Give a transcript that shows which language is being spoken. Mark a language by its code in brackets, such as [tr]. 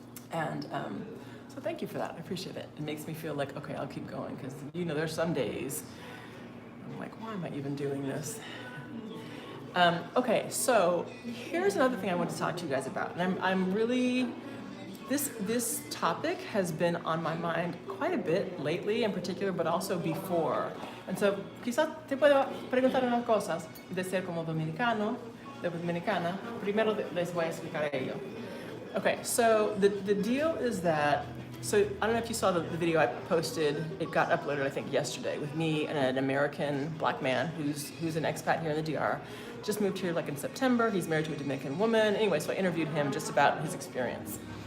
[en] And so thank you for that, I appreciate it. It makes me feel like, okay, I'll keep going, because you know, there's some days I'm like, why am I even doing this? Okay, so here's another thing I want to talk to you guys about, and I'm really, this topic has been on my mind quite a bit lately in particular, but also before. [es] And so quizás te puedo preguntar unas cosas de ser como dominicano, de dominicana. Primero les voy a explicar a ello. [en] Okay, so the deal is that, so I don't know if you saw the video I posted. It got uploaded, I think, yesterday with me and an American black man who's an expat here in the DR. Just moved here like in September. He's married to a Dominican woman. Anyway, so I interviewed him just about his experience.